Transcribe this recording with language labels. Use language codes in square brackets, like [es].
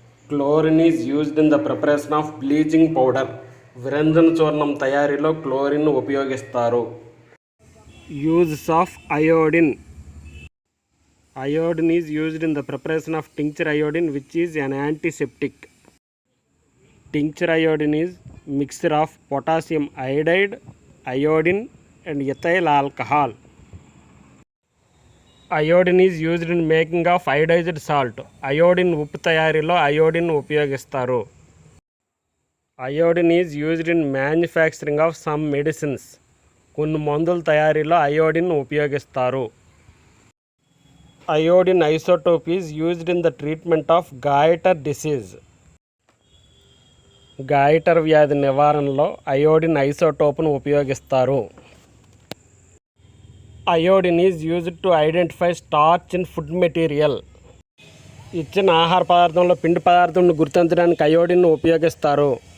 [en] Chlorine is used in the preparation of bleaching powder. [te] విరంజన చూర్ణం తయారీలో chlorine ఉపయోగిస్తారు. [en] Uses of iodine. Iodine is used in the preparation of tincture iodine which is an antiseptic. Tincture iodine is mixture of potassium iodide, iodine and ethyl alcohol. Iodine is used in making of iodized salt. [te] Iodine ఉప్పు తయారీలో iodine ఉపయోగిస్తారు. [en] Iodine is used in manufacturing of some medicines. [te] కొన్ని మందుల తయారీలో iodine ఉపయోగిస్తారు. [en] Iodine isotope is used in the treatment of goiter disease. [te] Goitre వ్యాధి నివారణలో iodine ఐసోటోప్ను ఉపయోగిస్తారు. [en] Iodine is used to identify starch in food material. [te] ఇచ్చిన ఆహార పదార్థంలో పిండి పదార్థంను గుర్తించడానికి అయోడిన్ను ఉపయోగిస్తారు.